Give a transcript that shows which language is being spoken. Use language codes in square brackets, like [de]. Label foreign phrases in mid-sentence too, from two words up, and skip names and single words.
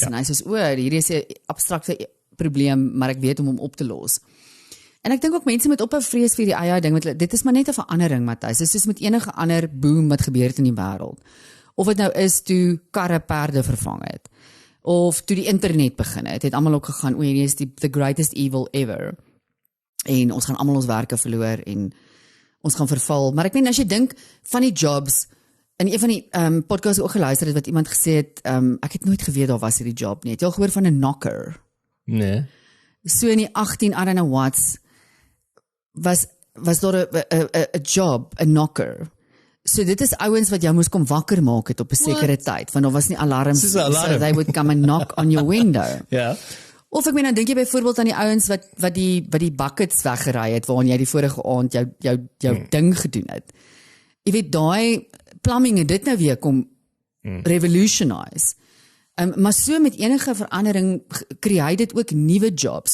[af] En hy sê hierdie is 'n abstrakte probleem, maar ek weet hom op te los. En ek dink ook mense moet ophou vrees vir die AI ding, want dit is maar net 'n verandering, Matthys. Dit is soos met enige ander boom wat gebeur het in die wêreld. Of dit nou is toe karre perde vervang het, of toe die internet begin het almal ook gegaan, hierdie is [en] the greatest evil ever. [af] En ons gaan almal ons werke verloor en ons gaan verval. Maar ek meen as jy dink van die jobs, in een van die podcasts ook geluister het wat iemand gesê het, ek het nooit geweet daar was hierdie job nie. Het jy al gehoor van 'n knocker? Nee. So in die 18, [en] I don't know what, [af] was daar 'n job, 'n knocker. So dit is ouens wat jou moes kom wakker maak het op 'n sekere tyd, want daar was nie alarms, [en] so they would come and knock on your window. [af] Ja. Of ek meen, dan dink jy byvoorbeeld aan die ouens wat die buckets weggery het, waarin jy die vorige aand jou ding gedoen het. Jy weet, daai plumbing het dit nou weer kom revolutionize. Maar so met enige verandering create dit ook nuwe jobs.